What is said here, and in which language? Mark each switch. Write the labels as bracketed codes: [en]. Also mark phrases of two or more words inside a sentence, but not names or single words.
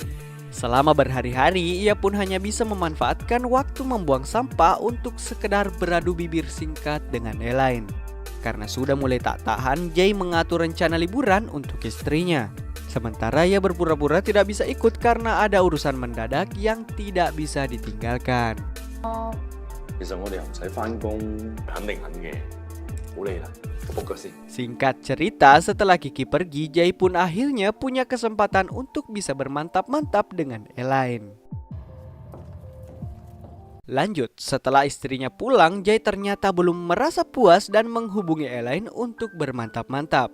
[id] Selama berhari-hari, ia pun hanya bisa memanfaatkan waktu membuang sampah untuk sekedar beradu bibir singkat dengan Elaine. Karena sudah mulai tak tahan, Jae mengatur rencana liburan untuk istrinya. Sementara ia berpura-pura tidak bisa ikut karena ada urusan mendadak yang tidak bisa ditinggalkan. [yue] 其實我哋又唔使返工，肯定肯嘅，好累啦，我卜腳先。 [id] Singkat cerita, setelah Kiki pergi, Jae pun akhirnya punya kesempatan untuk bisa bermantap-mantap dengan Elaine. Lanjut, setelah istrinya pulang, Jae ternyata belum merasa puas dan menghubungi Elaine untuk bermantap-mantap.